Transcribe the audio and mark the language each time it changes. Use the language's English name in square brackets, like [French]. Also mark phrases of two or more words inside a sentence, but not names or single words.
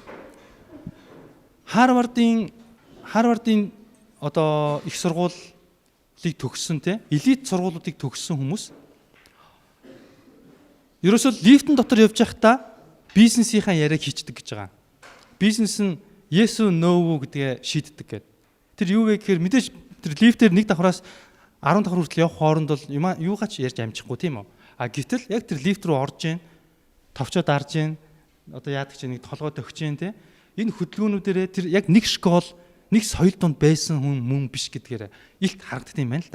[Mongolian] Харвардын одоо их сургуулийг төгссөн те элит сургуулиудыг төгссөн хүмүүс ерөөсөө лифтэн дотор явж байхдаа бизнесийнхаа яриаг хийчдэг гэж байгаа. Бизнес нь [English] yes or no [Mongolian] гэдгээ шийддэг гэдэг. Тэр юу вэ гэхээр мэдээж тэр лифтээр нэг давхраас 10 давхар хүртэл явах хооронд бол юугаач ярьж амжихгүй тийм үү. А гэтэл яг тэр лифт рүү орж ийн, товчоо дарж ийн, одоо яадаг чи нэг толгой төгч ийн те. Энэ хөдөлгөөнүүдээрээ тэр яг нэг школ, нэг соёл донд байсан хүн мөн биш гэдгээр илт харагддаг юм байна л да.